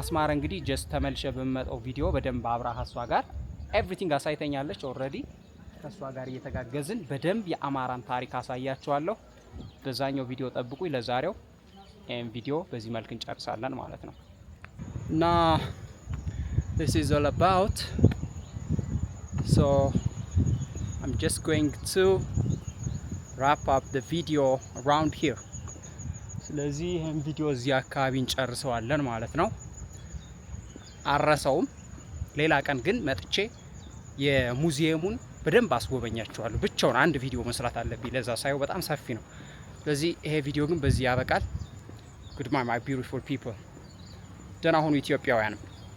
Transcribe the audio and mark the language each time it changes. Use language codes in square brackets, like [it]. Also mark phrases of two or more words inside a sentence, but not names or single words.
[am] አስማረ እንግዲህ ጀስት ተመልሼ በመጣው ቪዲዮ በደንብ አብራሃ እሷ ጋር ኤቭሪቲንግ አሳይተኛለች። ኦልሬዲ ከሷ ጋር እየተጋገዝን በደንብ የአማራን ታሪክ አሳያችኋለሁ። በዛኛው ቪዲዮ ጠብቁኝ። ለዛሬው ይሄን ቪዲዮ በዚህ መልክ እንጨርሳለን ማለት ነው እና [en] this is all about, so I'm just going to wrap up the video around here. [am] ስለዚህ ይሄን ቪዲዮ እዚህ አካባቢ እንጨርሰዋለን ማለት ነው። አረሰውም ሌላ ቀን ግን መጥቼ የሙዚየሙን በደንብ አስጎበኛችኋለሁ። ብቻውን አንድ ቪዲዮ መስራት አለብኝ ለዛ ሳይው በጣም ሰፊ ነው። ስለዚህ ይሄ ቪዲዮ ግን በዚህ ያበቃል። [en] Goodbye my beautiful people. [am] ደህና ሁኑ ኢትዮጵያውያን።